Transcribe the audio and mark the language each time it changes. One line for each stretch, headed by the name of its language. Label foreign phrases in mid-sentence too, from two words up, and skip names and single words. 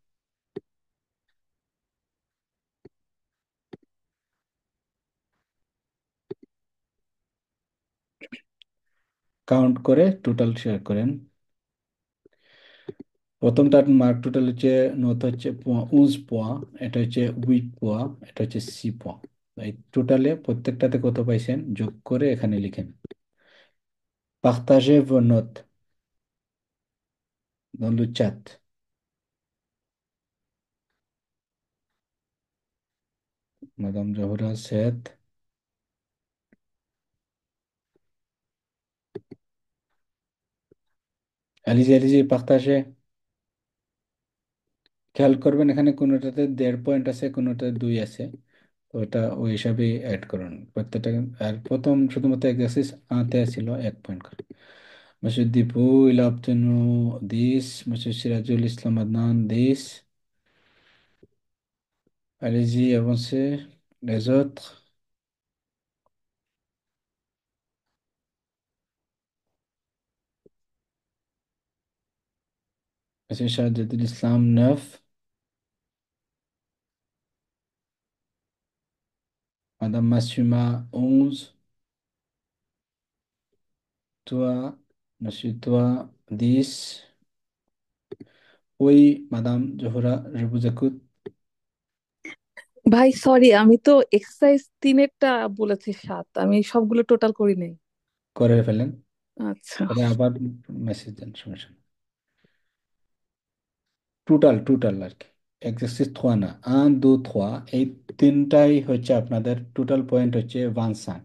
Bangla: কাউন্ট করে টোটাল শেয়ার করেন। প্রথমটার
English: mark total
Bangla: হচ্ছে নোট হচ্ছে 11 পোয়া, এটা হচ্ছে 8 পোয়া, এটা হচ্ছে 6 পোয়া। এই টোটালে প্রত্যেকটাতে কত পাইছেন যোগ করে এখানে লিখেন।
French: Partagez vos notes dans le chat. Madame Zahra said, allez-y, allez-y, partagez. খেয়াল করবেন এখানে কোনোটাতে 1.5 পয়েন্ট আছে, কোনোটাতে 2 আছে, তো ওটা ওই হিসাবে অ্যাড করুন প্রত্যেকটা। আর প্রথম শুধুমাত্র এক্সারসাইজ আতে ছিল 1 পয়েন্ট করে। Monsieur Dipou, il a obtenu 10. Monsieur Sirajul Islam Adnan, 10. Allez-y, avancez. Les autres. Monsieur Shahidul Islam, 9. Madame Massuma, 11. Toi, monsieur, toi, 10. Oui, Madame Johra, je vous écoute.
Bangla: ভাই সরি, আমি তো এক্সারসাইজ 3-এরটা বলেছি 7, আমি সবগুলো টোটাল করি নাই। করে ফেলেন, আচ্ছা, পরে আবার মেসেজ দেন, সমস্যা নেই। টোটাল টোটাল আর কি, এক্সারসাইজ 3 না, 1 2 3, এই তিনটাই হচ্ছে আপনাদের
English: total point
Bangla: হচ্ছে 25।